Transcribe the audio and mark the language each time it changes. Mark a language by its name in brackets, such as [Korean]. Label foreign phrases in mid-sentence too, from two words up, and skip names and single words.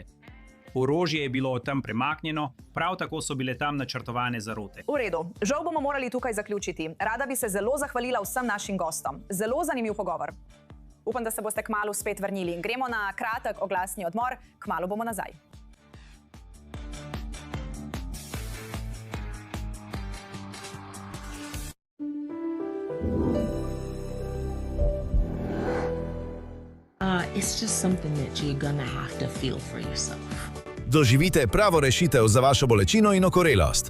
[Slovenian] Orožje je bilo tam premaknjeno, prav tako so bile tam načrtovane zarote. V redu, žal bomo morali tukaj zaključiti. Rada bi se zelo zahvalila vsem našim gostom. Zelo zanimiv pogovor. Upam, da se boste kmalu spet vrnili. Gremo na kratek oglasni odmor, kmalu bomo nazaj. [English] It's just something that you're gonna have to feel for yourself. [Slovenian] Doživite pravo rešitev za vašo bolečino in okorelost.